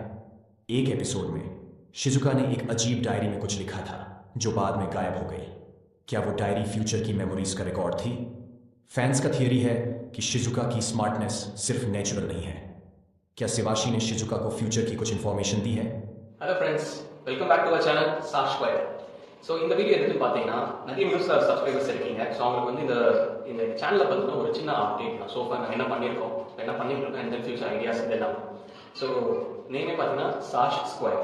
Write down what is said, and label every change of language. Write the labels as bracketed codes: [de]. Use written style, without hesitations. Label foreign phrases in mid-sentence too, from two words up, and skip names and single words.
[hi] एक एपिसोड में शिजुका ने एक अजीब डायरी में कुछ लिखा था जो बाद में गायब हो गई। क्या वो डायरी फ्यूचर की मेमोरीज का रिकॉर्ड थी? फैंस का थियरी है कि शिजुका की स्मार्टनेस सिर्फ नेचुरल नहीं है। क्या शिवाशी ने शिजुका को फ्यूचर की कुछ इन्फॉर्मेशन दी है? [en] Hello friends, welcome back to our channel Sash Square. [ta] ஸோ இந்த வீடியோ எதுக்குன்னு பார்த்தீங்கன்னா, நிறைய [en] news subscribers [ta] இருக்கீங்க. ஸோ அவங்களுக்கு வந்து இந்த சேனலில் பார்த்தீங்கன்னா ஒரு சின்ன அப்டேட் தான். ஸோ நாங்கள் என்ன பண்ணியிருக்கோம், என்ன பண்ணிட்டு இருக்கோம், [en] and then future ideas [ta] இதெல்லாம். ஸோ நேமே பார்த்தீங்கன்னா சாஷ் ஸ்கொயர்.